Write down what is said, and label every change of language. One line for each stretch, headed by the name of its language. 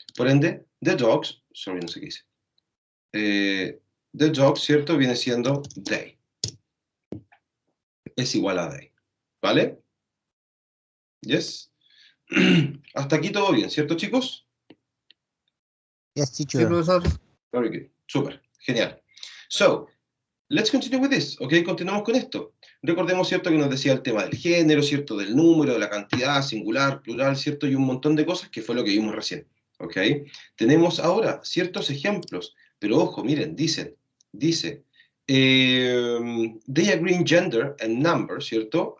Spanish: Por ende,
English: the dogs, sorry,
Spanish: no sé qué dice.
English: The dogs,
Spanish: ¿cierto? Viene siendo they. Es igual a they, ¿vale?
English: Yes.
Spanish: Hasta aquí todo bien, ¿cierto, chicos?
English: Yes,
Spanish: Sí,
English: teacher.
Spanish: profesor.
English: Very good. Super. Genial. So, let's continue with this.
Spanish: ¿Ok? Continuamos con esto. Recordemos, ¿cierto? Que nos decía el tema del género, ¿cierto? Del número, de la cantidad, singular, plural, ¿cierto? Y un montón de cosas que fue lo que vimos recién. ¿Ok? Tenemos ahora ciertos ejemplos. Pero ojo, miren, dice,
English: they agree in gender and number,
Spanish: ¿cierto?